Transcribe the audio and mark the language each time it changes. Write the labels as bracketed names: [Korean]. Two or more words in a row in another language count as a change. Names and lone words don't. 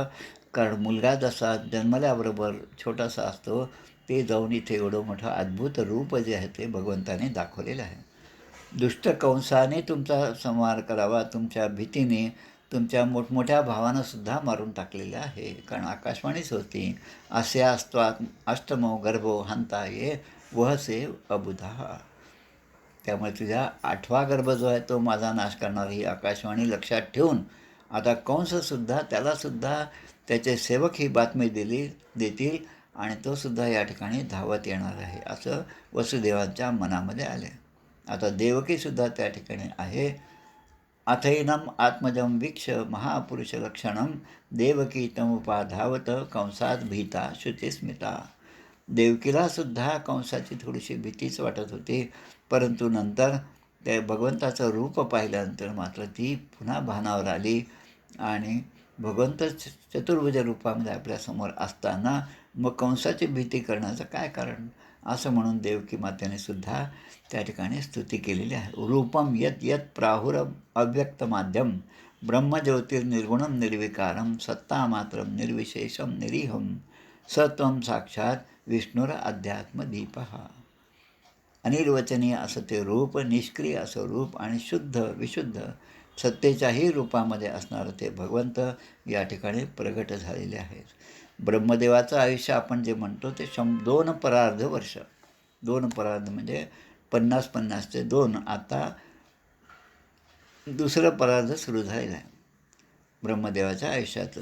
[Marathi] कारण मुलगा जसा जन्मल्याबरोबर छोटासा असतो ते जाऊन इथे एवढं मोठं अद्भुत रूप जे आहे ते भगवंताने दाखवलेलं आहे. दुष्ट कंसाने तुमचा संहार करावा, तुमच्या भीतीने तुमच्या मोठमोठ्या भावांनासुद्धा मारून टाकलेलं आहे. कारण आकाशवाणीच होती, [Sanskrit] अस्यास्त्वा अष्टमो गर्भो हंता ये वहसे अबुधा. [Marathi] त्यामुळे तुझ्या 8वा गर्भ जो आहे तो माझा नाश करणारी ही आकाशवाणी लक्षात ठेवून आता कंससुद्धा त्यालासुद्धा त्याचे सेवक ही बातमी देतील आणि तोसुद्धा या ठिकाणी धावत येणार आहे असं वसुदेवांच्या मनामध्ये आले. आता देवकीसुद्धा त्या ठिकाणी आहे. [Sanskrit] अथैनम आत्मजम वीक्ष महापुरुषलक्षणम देवकी तमुपाधावत कंसात भीता शुचिस्मिता. [Marathi] देवकीलासुद्धा कंसाची थोडीशी भीतीच वाटत होती, परंतु नंतर त्या भगवंताचं रूप पाहिल्यानंतर मात्र ती पुन्हा भानावर आली आणि भगवंत चतुर्भुज रूपामध्ये आपल्यासमोर असताना मग कंसाची भीती करण्याचं काय कारण असं म्हणून देवकी मातेने सुद्धा त्या ठिकाणी स्तुती केलेली आहे. [Sanskrit] रूपम यत यत प्राहुर अव्यक्त माध्यम ब्रह्मज्योतिर्निर्गुणम निर्विकारम सत्तामात्रम निर्विशेषम निरीहम सत्वम साक्षात विष्णुर अध्यात्मदीप. [Marathi] अनिर्वचनीय असं ते रूप, निष्क्रिय असं रूप आणि शुद्ध विशुद्ध सत्तेच्याही रूपामध्ये असणारं ते भगवंत या ठिकाणी प्रगट झालेले आहेत. ब्रह्मदेवाचं आयुष्य आपण जे म्हणतो ते 2 परार्ध वर्ष, 2 परार्ध म्हणजे 50-50चे 2, आता दुसरं परार्ध सुरू झालेलं आहे ब्रह्मदेवाच्या आयुष्याचं.